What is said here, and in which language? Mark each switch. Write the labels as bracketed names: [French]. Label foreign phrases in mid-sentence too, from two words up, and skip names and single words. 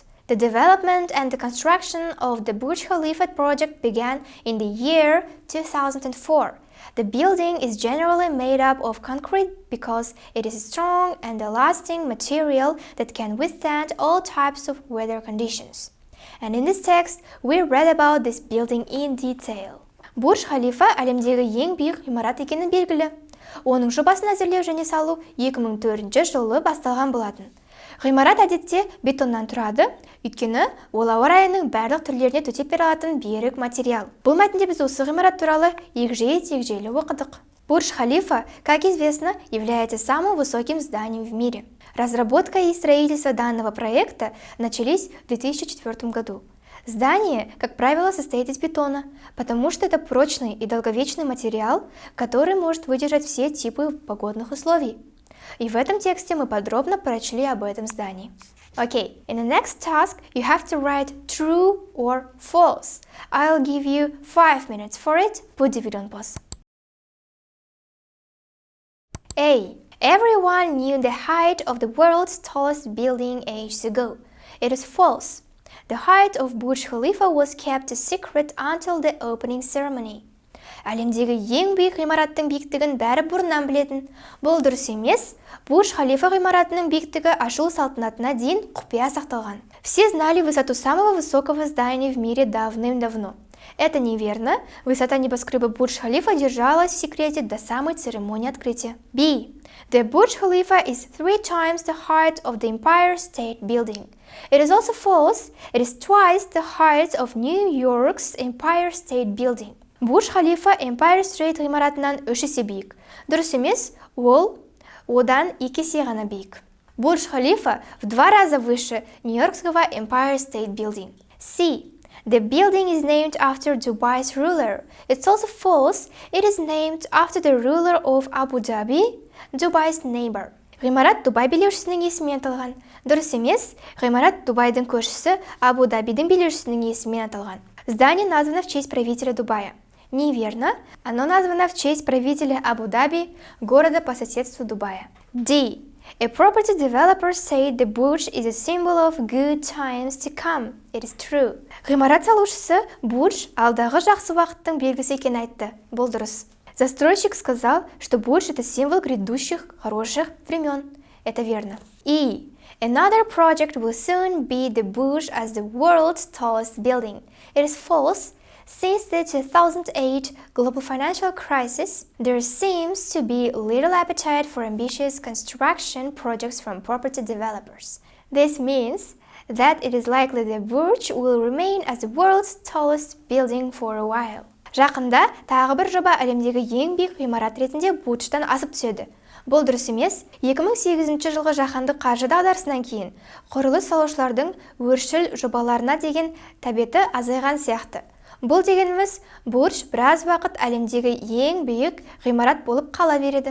[English] The development and the construction of the Burj Khalifa project began in the year 2004. The building is generally made up of concrete because it is a strong and a lasting material that can withstand all types of weather conditions. And in this text, we read about this building in detail. [Kazakh] Бурж Халифа әлемдегі ең биік ғимарат екені белгілі. Оның жобасын әзірлеу және салу 2004 жылы басталған болатын. Ғимарат әдетте бетоннан тұрады, өйткені ол ауа райының барлық түрлеріне төтеп бере алатын берік материал. Бұл мәтінде біз осы ғимарат туралы егжей-тегжейлі оқыдық. [Russian] Бурж Халифа, как известно, является самым высоким зданием в мире. Разработка и строительство данного проекта начались в 2004 году. Здание, как правило, состоит из бетона, потому что это прочный и долговечный материал, который может выдержать все типы погодных условий. И в этом тексте мы подробно прочли об этом здании. [English] Okay, in the next task, you have to write true or false. I'll give you 5 minutes for it. Put the video on pause. A. Everyone knew the height of the world's tallest building ages ago. It is false. The height of Burj Khalifa was kept a secret until the opening ceremony. [Kazakh] Әлемдегі ең биік ғимараттың биіктігін бәрі бұрыннан білетін. Бұл дұрыс емес. Бурж Халифа ғимаратының биіктігі ашылу салтанатына дейін құпия сақталған. [Russian] Все знали высоту самого высокого здания в мире давным-давно. Это неверно. Высота небоскреба Бурдж Халифа держалась в секрете до самой церемонии открытия. [English] B. The Burj Khalifa is 3 times the height of the Empire State Building. It is also false. It is twice the height of New York's Empire State Building. [Kazakh] Бурж Халифа Empire State ғимаратынан 3 есе биік. Дұрыс емес, ол одан 2 есе ғана биік. [Russian] Бурдж Халифа в 2 раза выше Нью-Йоркского Empire State Building. C. [English] The building is named after Dubai's ruler. It's also false. It is named after the ruler of Abu Dhabi, Dubai's neighbor. [Kazakh] Ғимарат Дубай билеушісінің есімімен аталған. Дұрыс емес, ғимарат Дубайдың көршісі Абу Дабидің билеушісінің есімімен аталған. [Russian] Здание названо в честь правителя Дубая. Неверно, оно названо в честь правителя Абу Даби, города по соседству Дубая. [English] D. A property developer said the Burj is a symbol of good times to come. It is true. [Kazakh] Ғимарат салушысы Бурдж алдағы жақсы уақыттың белгісі екенін айтты. Бұл дұрыс. [Russian] Застройщик сказал, что Бурдж это символ грядущих хороших времен. Это верно. [English] E. Another project will soon be the Burj as the world's tallest building. It is false. Since the 2008 global financial crisis, there seems to be little appetite for ambitious construction projects from property developers. This means that it is likely the Burj will remain as the world's tallest building for a while. [Kazakh] Жақында тағы бір жоба әлемдегі ең биік ғимарат ретінде Бурджтан асып түседі. Бұл дұрыс емес. 2008 жылғы жаһандық қаржы дағдарысынан кейін құрылыс салушылардың өршіл жобаларына деген тәбеті азайған сияқты. Бұл дегеніміз, Бурдж біраз уақыт әлемдегі ең биік ғимарат болып қала береді.